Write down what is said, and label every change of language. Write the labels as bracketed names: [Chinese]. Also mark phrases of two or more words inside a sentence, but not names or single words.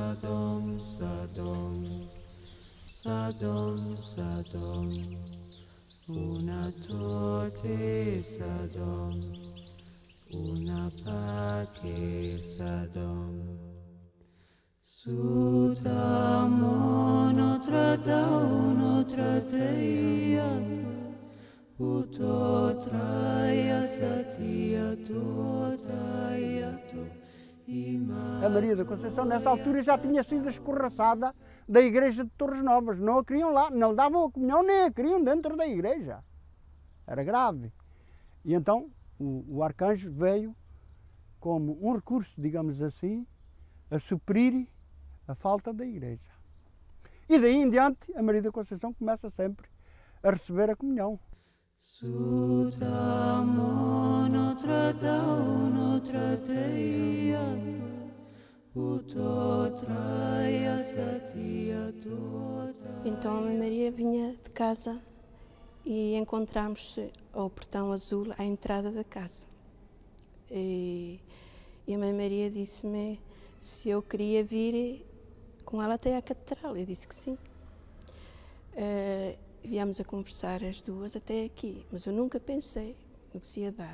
[Portuguese] sadom sadom sadom unatote sadom Unapake sadom Sudamo notratao notrateyato Utotraya satya totayato A Maria da Conceição, nessa altura, já tinha sido escorraçada da igreja de Torres Novas. Não a queriam lá, não davam a comunhão, nem a queriam dentro da igreja. Era grave. E então o arcanjo veio como um recurso, digamos assim, a suprir a falta da igreja. E daí em diante, a Maria da Conceição começa sempre a receber a comunhão. Sudamo notratao notrateyato Utotraya satya totayato. Então a Mãe Maria vinha de casa e encontramos-se ao portão azul à entrada da casa. E a Mãe Maria disse-me se eu queria vir com ela até à catedral. Eu disse que sim. Viemos a conversar as duas até aqui, mas eu nunca pensei no que se ia dar.